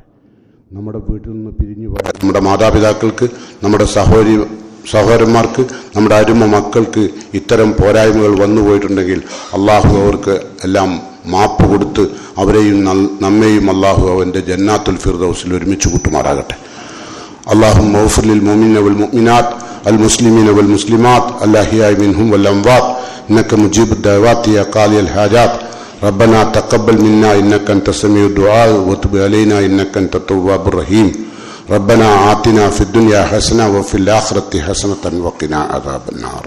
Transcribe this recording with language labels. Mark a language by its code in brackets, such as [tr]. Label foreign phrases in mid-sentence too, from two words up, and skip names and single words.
[ml] നമ്മുടെ വീട്ടിൽ നിന്ന് പിരിഞ്ഞു പോയ നമ്മുടെ മാതാപിതാക്കൾക്ക്, നമ്മുടെ സഹോദരന്മാർക്ക്, നമ്മുടെ അരുമ മക്കൾക്ക് ഇത്തരം പോരായ്മകൾ വന്നു പോയിട്ടുണ്ടെങ്കിൽ അള്ളാഹു അവർക്ക് എല്ലാം മാപ്പ് കൊടുത്ത് അവരെയും നമ്മെയും അള്ളാഹു അവൻ്റെ ജന്നാത്തുൽ ഫിർദൗസിൽ ഒരുമിച്ച് കൂട്ടുമാറാകട്ടെ. [ar] اللهم اغفر للمؤمنين والمؤمنات المسلمين والمسلمات الأحياء منهم والأموات إنك مجيب الدعوات يا قاضي الحاجات. ربنا تقبل منا إنك أنت السميع الدعاء وتب علينا إنك أنت التواب الرحيم. ربنا آتنا في الدنيا حسنة وفي الآخرة حسنة وقنا عذاب النار.